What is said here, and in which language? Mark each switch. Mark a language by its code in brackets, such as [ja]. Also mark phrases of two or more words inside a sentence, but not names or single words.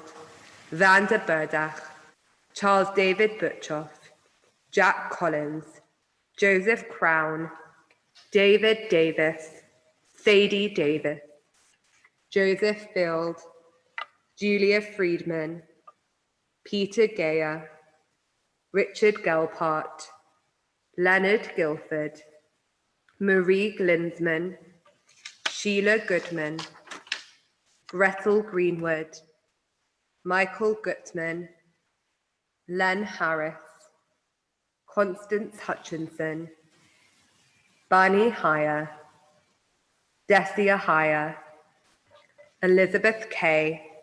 [en] Vanda Burdach, Charles David Butchoff, Jack Collins, Joseph Crown, David Davis, Sadie Davis, Joseph Field, Julia Friedman, Peter Geyer, Richard Gelpart, Leonard Guilford, Marie Glinsman, Sheila Goodman, Gretel Greenwood, Michael Gutman, Len Harris, Constance Hutchinson, Barney Heyer, Desia Heyer, Elizabeth Kay,